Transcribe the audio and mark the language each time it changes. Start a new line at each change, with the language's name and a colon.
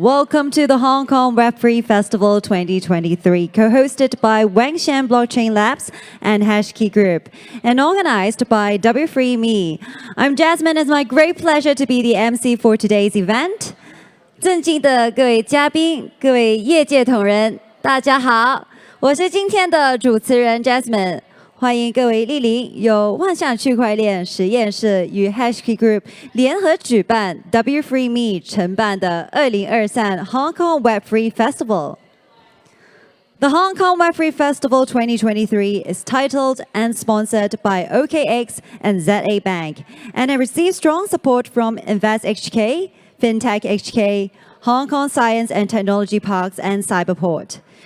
English: Welcome to the Hong Kong Web3 Festival 2023, co-hosted by Wanxiang Blockchain Labs and HashKey Group, and organized by W3Me. I'm Jasmine. It's my great pleasure to be the MC for today's event.
Chinese: 尊敬的各位嘉宾、各位业界同仁，大家好，我是今天的主持人 Jasmine。欢迎各位莅临由万象区块链实验室与 HashKey Group 联合举办 W3Me 承办的2023 Hong Kong Web3 Festival.
English: The Hong Kong Web3 Festival 2023 is titled and sponsored by OKX and ZA Bank, and it receives strong support from Invest HK, FinTech HK, Hong Kong Science and Technology Parks, and Cyberport.